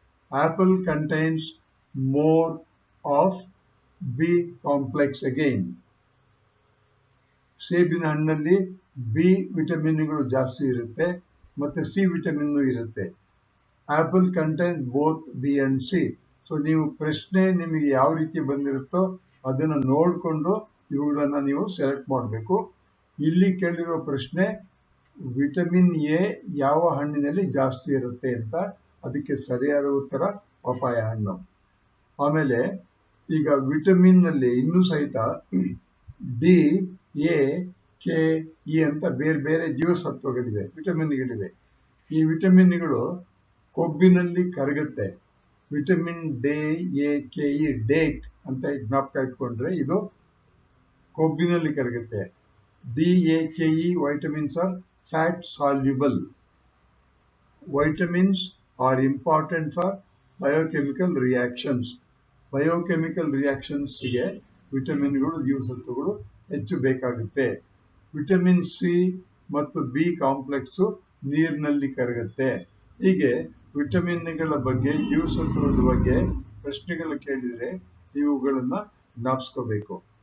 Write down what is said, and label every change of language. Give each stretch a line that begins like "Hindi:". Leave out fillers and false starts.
English: Apple contains more of B complex again.
Kannada: ಸೇಬಿನ ಹಣ್ಣಲ್ಲಿ B ವಿಟಮಿನ್ಗಳು ಜಾಸ್ತಿ ಇರುತ್ತೆ ಮತ್ತೆ ಸಿ ವಿಟಮಿನ್ ಇರುತ್ತೆ.
English: Apple contain both B and C.
Kannada: So ನೀವು ಪ್ರಶ್ನೆ ನಿಮಗೆ ಯಾವ ರೀತಿ ಬಂದಿರುತ್ತೋ ಅದನ್ನು ನೋಡಿಕೊಂಡು ಇವುಗಳನ್ನ ನೀವು ಸೆಲೆಕ್ಟ್ ಮಾಡಬೇಕು. ಇಲ್ಲಿ ಕೇಳಿರೋ ಪ್ರಶ್ನೆ ವಿಟಮಿನ್ ಎ ಯಾವ ಹಣ್ಣಿನಲ್ಲಿ ಜಾಸ್ತಿ ಇರುತ್ತೆ ಅಂತ. ಅದಕ್ಕೆ ಸರಿಯಾದ ಉತ್ತರ ಪಪಾಯ ಹಣ್ಣು. ಆಮೇಲೆ ಈಗ ವಿಟಮಿನ್ ನಲ್ಲಿ ಇನ್ನೂ ಸಹಿತ ಡಿ, ಎ, ಕೆ, ಇ ಅಂತ ಬೇರೆ ಬೇರೆ ಜೀವಸತ್ವಗಳಿವೆ, ವಿಟಮಿನ್ಗಳಿವೆ. ಈ ವಿಟಮಿನ್ಗಳು ಕೊಬ್ಬಿನಲ್ಲಿ ಕರಗುತ್ತೆ. Vitamin D, A, K, E, ಡೇಕ್ ಅಂತ ಜ್ಞಾಪಕ ಇಟ್ಕೊಂಡ್ರೆ ಇದು ಕೊಬ್ಬಿನಲ್ಲಿ ಕರಗುತ್ತೆ.
English: D, A, K, E vitamins are fat soluble. Vitamins are important for biochemical reactions.
Kannada: Biochemical ರಿಯಾಕ್ಷನ್ಸ್ಗೆ ವಿಟಮಿನ್ಗಳು ಜೀವಸತ್ವಗಳು ಹೆಚ್ಚು ಬೇಕಾಗುತ್ತೆ. ವಿಟಮಿನ್ ಸಿ ಮತ್ತು ಬಿ ಕಾಂಪ್ಲೆಕ್ಸು ನೀರಿನಲ್ಲಿ ಕರಗುತ್ತೆ. ಹೀಗೆ ವಿಟಮಿನ್ಗಳ ಬಗ್ಗೆ ಜೀವಸತ್ವದ ಬಗ್ಗೆ ಪ್ರಶ್ನೆಗಳು ಕೇಳಿದರೆ ಇವುಗಳನ್ನ ಜ್ಞಾಪಿಸ್ಕೋಬೇಕು.